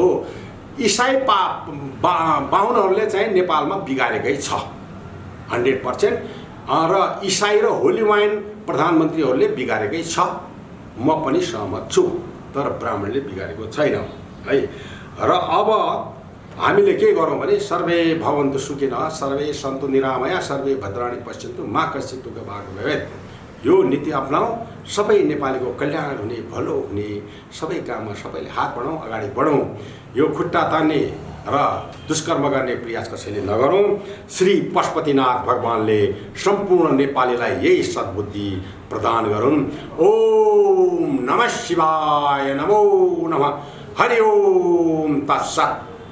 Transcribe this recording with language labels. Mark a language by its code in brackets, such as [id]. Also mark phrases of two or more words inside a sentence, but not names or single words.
[ne] इसाई बाहुनहरूले चाहिँ नेपालमा बिगारेकै छ 100%। र इसाई र होली वाइन प्रधानमन्त्रीहरूले बिगारेकै छ, म पनि सहमत छु। तर ब्राह्मणले बिगारेको छैन है। र अब हामीले के गरौँ भने [sa] सर्वे भवन्तु सुखिनः, सर्वे सन्तु निरामया, सर्वे भद्राणि पश्यन्तु मा कश्चित् दुःखभाग् भवेत्। [ne] यो नीति अपनाऊ, सबै नेपालीको कल्याण हुने, भलो हुने, सबै काममा सबैले हात बढाउँ, अगाडि बढौँ। यो खुट्टा तान्ने र दुष्कर्म गर्ने प्रयास कसैले नगरौँ। श्री पशुपतिनाथ भगवानले सम्पूर्ण नेपालीलाई यही सद्बुद्धि प्रदान गरून्। [sa] ओम नमः शिवाय, नमो नमः, हरि ओम तत्सत्।